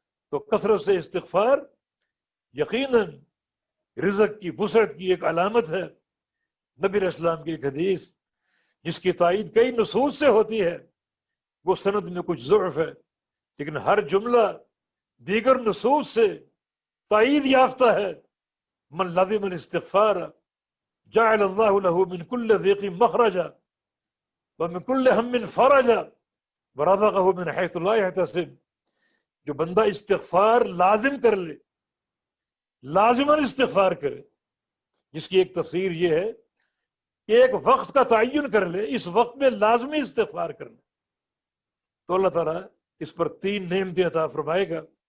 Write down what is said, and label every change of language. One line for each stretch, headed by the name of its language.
Urdu: تو کثرت سے استغفار یقیناً رزق کی وسعت کی ایک علامت ہے. نبی علیہ السلام کی ایک حدیث جس کی تائید کئی نصوص سے ہوتی ہے، وہ سند میں کچھ ضعف ہے، لیکن ہر جملہ دیگر نصوص سے تائید یافتہ ہے.
Arabic: من لزم الاستغفار جعل اللہ له من كل ضيق مخرجا ومن كل هم فرجا ورزقه من حيث لا يحتسب.
Urdu: جو بندہ استغفار لازم کر لے، لازماً استغفار کرے، جس کی ایک تفسیر یہ ہے کہ ایک وقت کا تعین کر لے، اس وقت میں لازمی استغفار کر لے، تو اللہ تعالیٰ اس پر 3 نعمتیں عطا فرمائے گا.